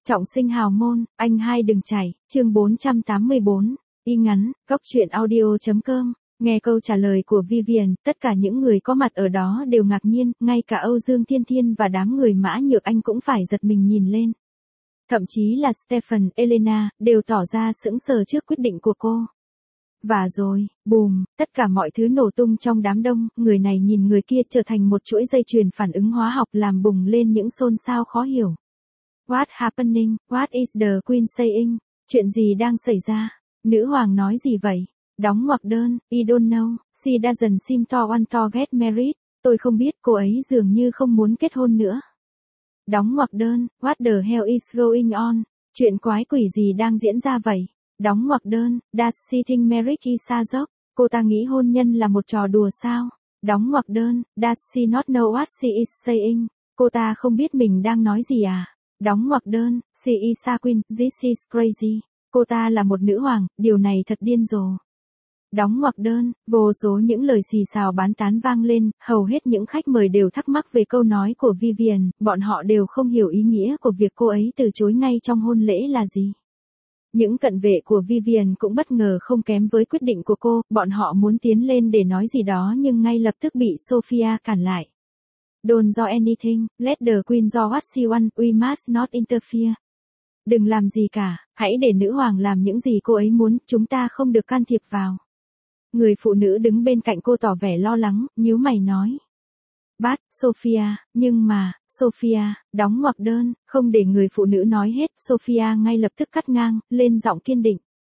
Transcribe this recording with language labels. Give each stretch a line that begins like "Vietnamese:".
Vietnamese: Trọng sinh hào môn, anh hai đừng chảy, chương 484, y ngắn, góc truyện audio.com, nghe câu trả lời của Vivian, tất cả những người có mặt ở đó đều ngạc nhiên, ngay cả Âu Dương Thiên Thiên và đám người Mã Nhược Anh cũng phải giật mình nhìn lên. Thậm chí là Stephen, Elena, đều tỏ ra sững sờ trước quyết định của cô. Và rồi, bùm, tất cả mọi thứ nổ tung trong đám đông, người này nhìn người kia trở thành một chuỗi dây chuyền phản ứng hóa học làm bùng lên những xôn xao khó hiểu.
English: What happening? What is the queen saying?
Vietnamese: Chuyện gì đang xảy ra? Nữ hoàng nói gì vậy? Đóng ngoặc đơn,
English: I don't know, she doesn't seem to want to get married.
Vietnamese: Tôi không biết, cô ấy dường như không muốn kết hôn nữa. Đóng ngoặc đơn,
English: what the hell is going on?
Vietnamese: Chuyện quái quỷ gì đang diễn ra vậy? Đóng ngoặc đơn,
English: does she think marriage is a joke?
Vietnamese: Cô ta nghĩ hôn nhân là một trò đùa sao? Đóng ngoặc đơn,
English: does she not know what she is saying?
Vietnamese: Cô ta không biết mình đang nói gì à? Đóng ngoặc đơn,
English: she is a queen, this is crazy.
Vietnamese: Cô ta là một nữ hoàng, điều này thật điên rồ. Đóng ngoặc đơn, vô số những lời xì xào bán tán vang lên, hầu hết những khách mời đều thắc mắc về câu nói của Vivian, bọn họ đều không hiểu ý nghĩa của việc cô ấy từ chối ngay trong hôn lễ là gì. Những cận vệ của Vivian cũng bất ngờ không kém với quyết định của cô, bọn họ muốn tiến lên để nói gì đó nhưng ngay lập tức bị Sophia cản lại.
English: Don't do anything, let the queen do what she wants, we must not interfere.
Vietnamese: Đừng làm gì cả, hãy để nữ hoàng làm những gì cô ấy muốn, chúng ta không được can thiệp vào. Người phụ nữ đứng bên cạnh cô tỏ vẻ lo lắng, nhíu mày nói.
English: But, Sophia,
Vietnamese: nhưng mà, Sophia, đóng ngoặc đơn, không để người phụ nữ nói hết, Sophia ngay lập tức cắt ngang, lên giọng kiên định.